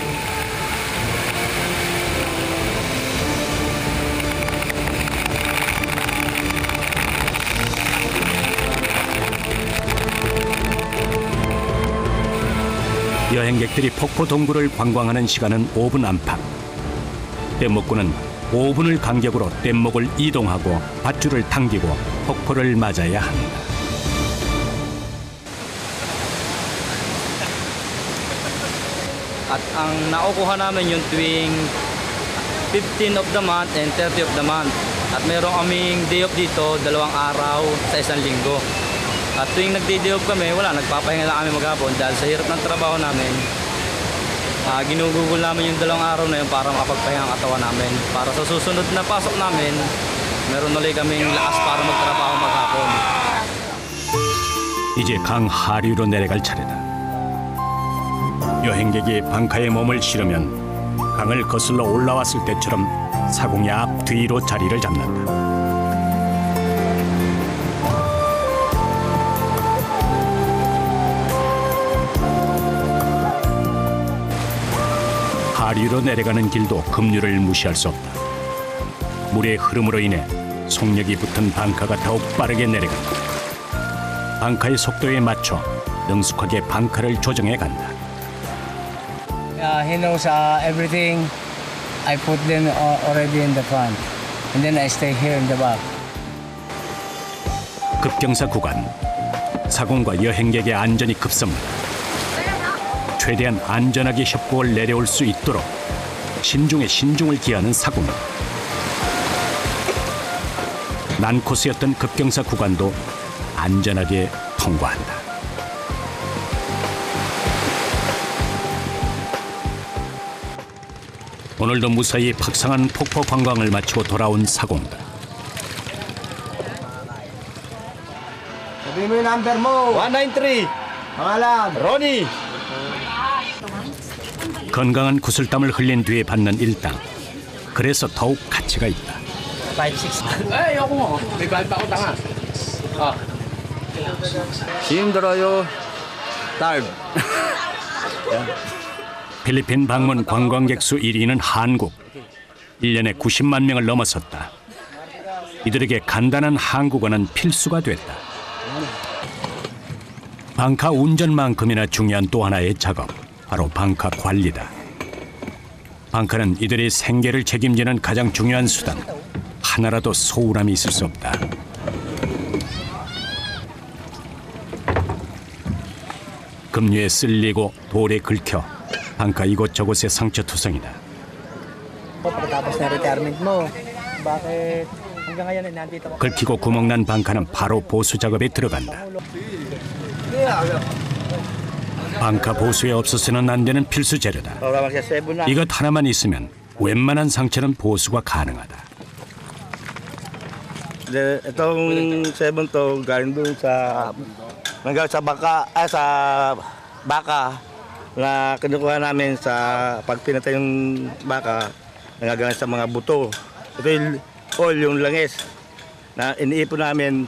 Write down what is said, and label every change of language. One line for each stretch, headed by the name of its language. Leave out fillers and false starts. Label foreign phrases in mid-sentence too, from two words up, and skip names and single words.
Korean: 여행객들이 폭포 동굴을 관광하는 시간은 5분 안팎. 뗏목꾼은 5분을 간격으로 뗏목을 이동하고 밧줄을 당기고 폭포를 맞아야 한다.
Filipino: At ang nakukuha namin yung tuwing 15
English: of the month and 30 of the month.
Filipino: At meron kaming
English: day off
Filipino: dito, 2 araw sa isang linggo. At tuwing nagdi-day off kami, wala, nagpapahinga lang kami maghapon dahil sa hirap ng trabaho namin. Ginugugol namin yung 2 araw na yun para makapagpahinga ang katawan namin. Para sa susunod na pasok namin, meron ulit kaming lakas para magtrabaho maghapon.
Korean: 이제 강 하류로 내려갈 차례다. 여행객이 방카에 몸을 실으면 강을 거슬러 올라왔을 때처럼 사공이 앞 뒤로 자리를 잡는다. 하류로 내려가는 길도 급류를 무시할 수 없다. 물의 흐름으로 인해 속력이 붙은 방카가 더욱 빠르게 내려간다. 방카의 속도에 맞춰 능숙하게 방카를 조정해 간다.
English: He knows everything. I put them already in the front, and then I stay here in the back.
Korean: 급경사 구간, 사공과 여행객의 안전이 급섭니다. 최대한 안전하게 협곡을 내려올 수 있도록 신중에 신중을 기하는 사공. 난코스였던 급경사 구간도 안전하게 통과한다. 오늘도 무사히 박상한 폭포 관광을 마치고 돌아온 사공들.
Filipino: Sabihin mo yung number mo. 193. Pangalan. Ronnie.
Korean: 건강한 구슬땀을 흘린 뒤에 받는 일당. 그래서 더욱 가치가 있다. 5-6.
Filipino: Ay, ako mo. May bayad pa ako tanga.
Korean: 힘들어요.
English: Tired.
Korean: 필리핀 방문 관광객 수 1위는 한국. 1년에 90만 명을 넘어섰다. 이들에게 간단한 한국어는 필수가 됐다. 방카 운전만큼이나 중요한 또 하나의 작업, 바로 방카 관리다. 방카는 이들의 생계를 책임지는 가장 중요한 수단. 하나라도 소홀함이 있을 수 없다. 급류에 쓸리고 돌에 긁혀 방카 이곳저곳에 상처투성이다.
Filipino: Pagkatapos na retirement mo, bakit hanggang ngayon ay nandito ka?
Korean: 긁히고 구멍난 방카는 바로 보수 작업에 들어간다. 방카 보수에 없어서는 안 되는 필수 재료다. 이것 하나만 있으면 웬만한 상처는 보수가 가능하다.
Filipino: Itong 7 to galing doon sa nanggaling sa baka na kinukuha namin sa pag pinatay yung baka, nangagaling sa mga buto. Ito yung oil, yung langis na iniipon namin.